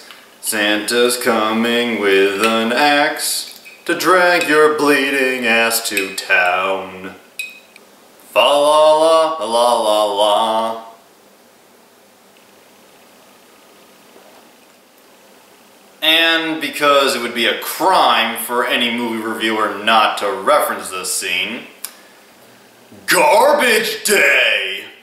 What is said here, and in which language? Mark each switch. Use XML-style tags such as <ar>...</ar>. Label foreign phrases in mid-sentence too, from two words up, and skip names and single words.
<en>Santa's coming with an axe to drag your bleeding ass to town. Fa la la la la la. And because it would be a crime for any movie reviewer not to reference this scene, Garbage Day!</en>